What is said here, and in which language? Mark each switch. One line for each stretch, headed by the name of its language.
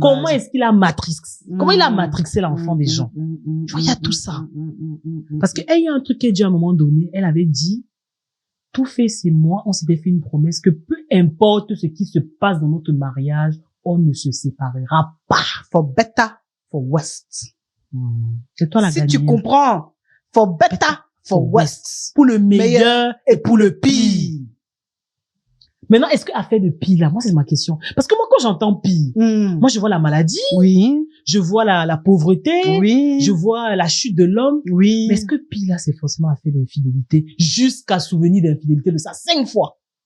French: Comment est-ce qu'il a comment il a matrixé l'enfant des gens? Tu vois, il y a tout ça. Parce que il y a un truc qu'elle dit à un moment donné, elle avait dit, Two-Face et moi, on s'était fait une promesse que peu importe ce qui se passe dans notre mariage, on ne se séparera pas.
English: For better, for worse.
French: C'est toi la Si gagnante. tu comprends,
English: for better, for worse.
French: Pour le meilleur et pour le pire. Maintenant, est-ce qu'à faire de pire, là, moi, c'est ma question. Parce que moi, quand j'entends pire, moi, je vois la maladie. Oui. Je vois la pauvreté. Oui. Je vois la chute de l'homme. Oui. Mais est-ce que pire, là, c'est forcément à faire d'infidélité jusqu'à souvenir d'infidélité de ça 5 fois?